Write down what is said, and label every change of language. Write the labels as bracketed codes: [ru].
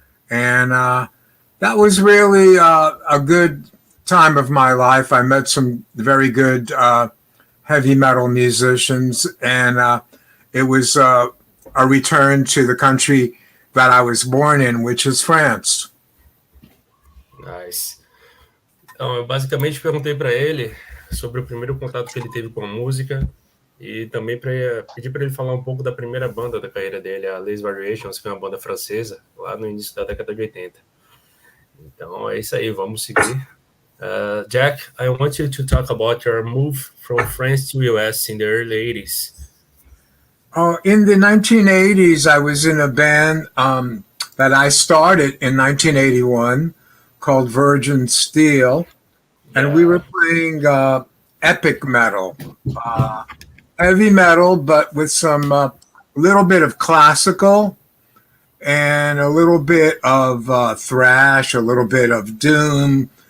[en] And that was really a good time of my life. I met some very good heavy metal musicians, and it was a return to the country that I was born in, which is France. Nice. [pt] Então, eu basicamente perguntei para ele sobre o primeiro contato que ele teve com a música e também pedir para ele falar um pouco da primeira banda da carreira dele, a Les Variations, que é uma banda francesa, lá no início da década de 80. Então, é isso aí, vamos seguir. [en] Jack, I want you to talk about your move from France to US in the early 80s. In the 1980s, I was in a band that I started in 1981 called Virgin Steel, and we were playing epic metal, heavy metal, but with some little bit of classical and a little bit of thrash, a little bit of doom.